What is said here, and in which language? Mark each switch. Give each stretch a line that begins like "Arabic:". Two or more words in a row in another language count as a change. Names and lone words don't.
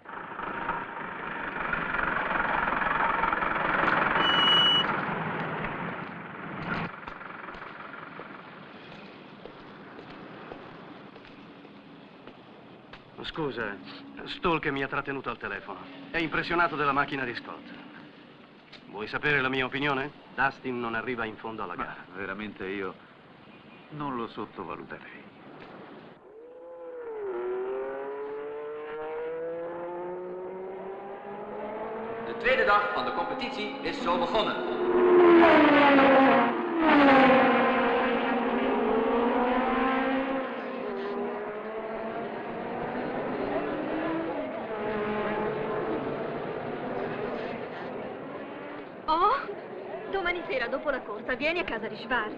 Italian: Scusa, Stalk mi ha trattenuto al telefono. È impressionato della macchina di Scott. Vuoi sapere la mia opinione? Dustin non arriva in fondo alla gara. Ma veramente io non lo sottovaluterei.
Dutch: De tweede dag van de competitie is zo begonnen.
Italian: Oh, domani sera dopo la corsa vieni a casa di Schwarz.